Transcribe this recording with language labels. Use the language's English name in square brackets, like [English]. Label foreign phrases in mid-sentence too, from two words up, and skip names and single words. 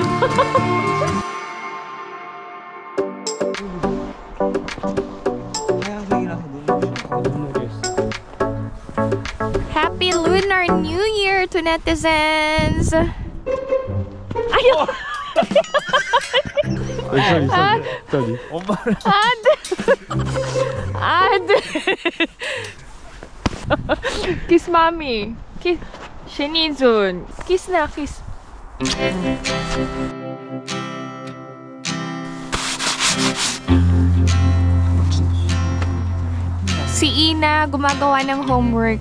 [English] Happy Lunar New Year to netizens! [Korean] 아유! 저기. 엄마를. 안 돼! [English] Kiss mommy! Kiss! [Filipino] Shinizun! Kiss na, kiss! Si Ina gumagawa ng homework.